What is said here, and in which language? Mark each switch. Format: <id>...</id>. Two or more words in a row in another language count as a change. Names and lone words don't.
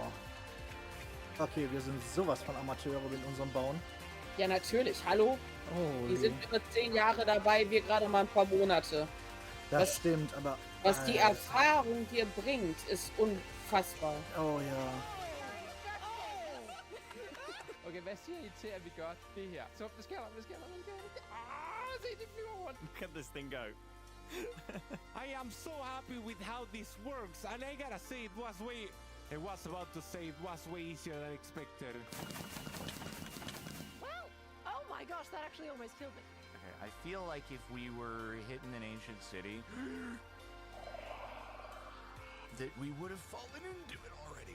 <de>Okay, wir sind sowas von Amateure mit unserem Bauen. Ja, natürlich. Hallo? Oh, Die sind über 10 Jahre dabei, wir gerade mal ein paar Monate. Das stimmt, aber... Was die Erfahrung dir bringt, ist unfassbar. Oh ja.</de> <da>Okay, hvad siger I til, at vi gør det her? Så det sker der. Se, de flyver rundt.</da> <en>Look at this thing go. I am so happy with how this works, and I gotta say it was about to say it was way easier than expected. Well, oh my gosh, that actually almost killed me. Okay, I feel like if we were hitting an ancient city, that we would have fallen into it already.</en>